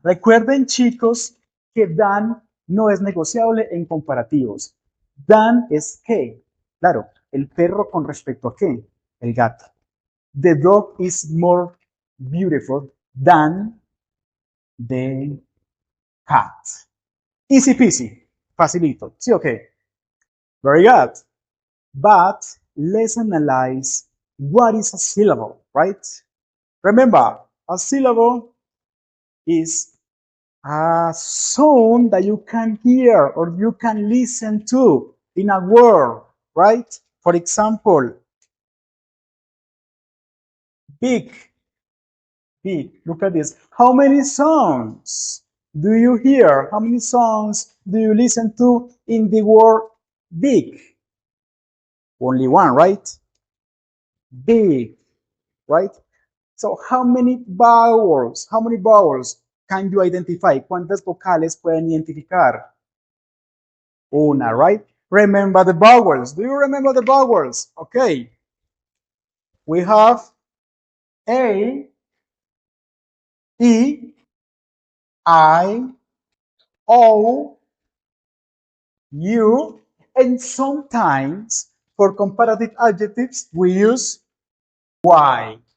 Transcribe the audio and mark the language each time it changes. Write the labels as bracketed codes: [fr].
[es] Recuerden, chicos, que than no es negociable en comparativos. Than es que. Claro, el perro con respecto a qué? El gato. [en] The dog is more beautiful than the cat. Easy peasy. [es] Facilito. ¿Sí o qué? [en] Very good. But let's analyze what is a syllable, right? Remember, a syllable is a sound that you can hear or you can listen to in a word, right? For example, big, big. Look at this. How many sounds do you hear? How many sounds do you listen to in the word big? Only one, right? Big, right? So how many vowels can you identify? [es] ¿Cuántas vocales pueden identificar? [en] Una, right? Remember the vowels. Do you remember the vowels? Okay. We have A, E, I, O, U, and sometimes for comparative adjectives we use Y.